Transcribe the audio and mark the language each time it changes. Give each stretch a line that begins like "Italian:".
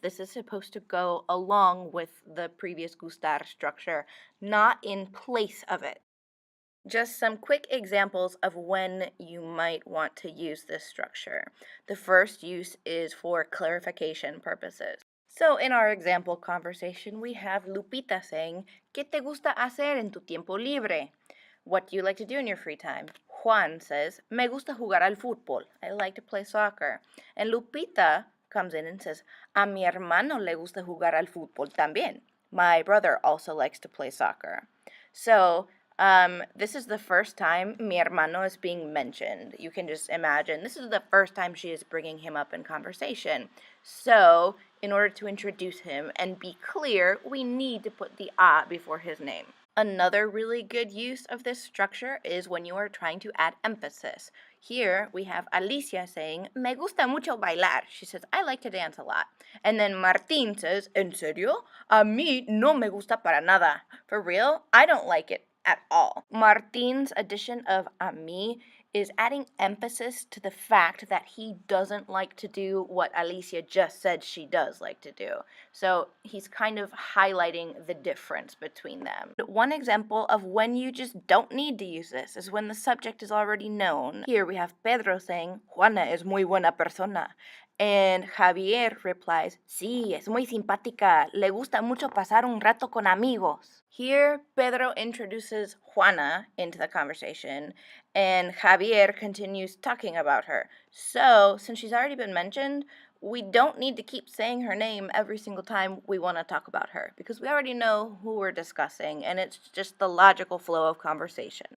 English: This is supposed to go along with the previous gustar structure, not in place of it. Just some quick examples of when you might want to use this structure. The first use is for clarification purposes. So in our example conversation, we have Lupita saying,
Spanish: ¿Qué te gusta hacer en tu tiempo libre?
English: What do you like to do in your free time? Juan says,
Spanish: Me gusta jugar al fútbol.
English: I like to play soccer. And Lupita comes in and says,
Spanish: A mi hermano le gusta jugar al fútbol también.
English: My brother also likes to play soccer. So this is the first time
Spanish: mi hermano
English: is being mentioned. You can just imagine this is the first time she is bringing him up in conversation. So in order to introduce him and be clear, we need to put the a before his name. Another really good use of this structure is when you are trying to add emphasis. Here we have Alicia saying,
Spanish: me gusta mucho bailar.
English: She says, I like to dance a lot. And then Martín says,
Spanish: ¿En serio? A mí no me gusta para nada.
English: For real? I don't like it at all. Martín's addition of
Spanish: a mí
English: is adding emphasis to the fact that he doesn't like to do what Alicia just said she does like to do. So he's kind of highlighting the difference between them. One example of when you just don't need to use this is when the subject is already known. Here we have Pedro saying,
Spanish: Juana es muy buena persona.
English: And Javier replies,
Spanish: sí, es muy simpática. Le gusta mucho pasar un rato con amigos.
English: Here, Pedro introduces Juana into the conversation, and Javier continues talking about her. So, since she's already been mentioned, we don't need to keep saying her name every single time we want to talk about her, because we already know who we're discussing, and it's just the logical flow of conversation.